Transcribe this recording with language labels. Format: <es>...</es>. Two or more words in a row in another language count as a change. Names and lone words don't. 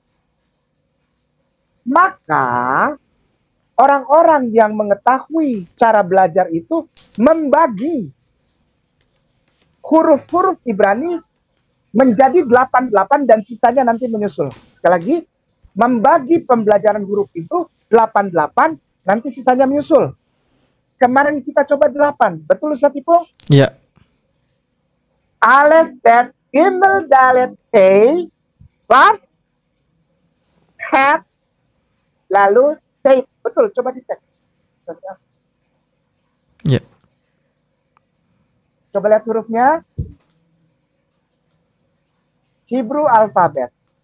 <id>Maka orang-orang yang mengetahui cara belajar itu membagi huruf-huruf Ibrani menjadi 88 dan sisanya nanti menyusul. Sekali lagi, membagi pembelajaran huruf itu 88, nanti sisanya menyusul. Kemarin kita coba 8, betul Ustaz Ipung? Iya.</id> <he>Alef, bet, gimel, dalet, tei, waf, het,</he> <id>lalu tei. Betul, coba dicek. Iya. Coba lihat hurufnya.</id> <en>Hebrew alfabet.</en>